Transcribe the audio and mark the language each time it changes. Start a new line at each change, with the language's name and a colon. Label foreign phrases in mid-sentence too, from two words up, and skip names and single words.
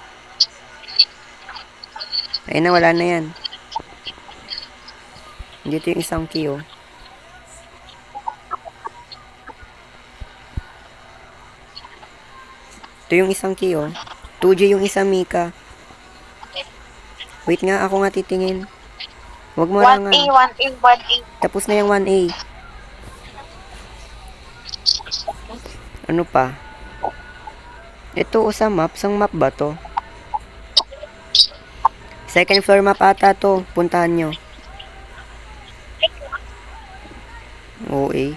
Filipino: Ayun na, wala na yan. Dito yung isang key, oh. Ito yung isang key, oh. 2G yung isa, Mika. Wait nga, ako nga titingin. Huwag mo 1A, nga. 1A, 1A. Tapos na yung 1A. Ano pa? Ito, sa map. Sang map ba to?
English: Second floor
Filipino: map ata to. Puntahan nyo. OA.